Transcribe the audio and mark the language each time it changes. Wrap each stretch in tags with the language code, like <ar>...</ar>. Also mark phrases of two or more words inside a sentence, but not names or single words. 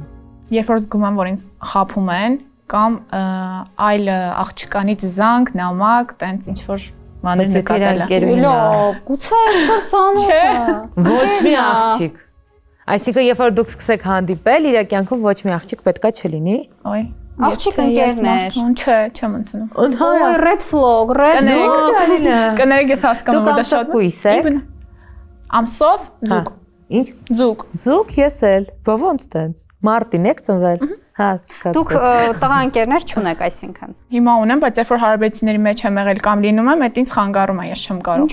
<hy>Երբ որ զգում եմ, որ ինձ խափում են կամ այլ աղջկանից զանգ, նամակ, տենց ինչ որ բաներ նկատել եմ։ Լավ, գուցե ինչ-որ ծանոթ է։ Ոչ մի աղջիկ։ Այսինքն, երբ որ դուք սկսեք հանդիպել, իր կյանքում ոչ մի աղջիկ պետքա չլինի։ Ոյ։ Աղջիկ ընկերներ։ Չէ, չեմ ընդունում։ Օ,</hy> <en>red flag, red flag։</en> <hy>Կներեք ես հասկանում որ դա շատ կույս եք։ Ամսով զուգ։ Ինչ։ Զուգ։ Զուգ ես էլ։ Ո՞ոնց տենց։ Մարտին եք ծնվել։ Հա, սկսած։ Դուք տղա ընկերներ չունեք, այսինքն։ Հիմա ունեմ, բայց երբ որ հարաբերությունների մեջ եմ եղել կամ լինում եմ, այդ ինձ խանգարում է, ես չեմ կարող։</hy>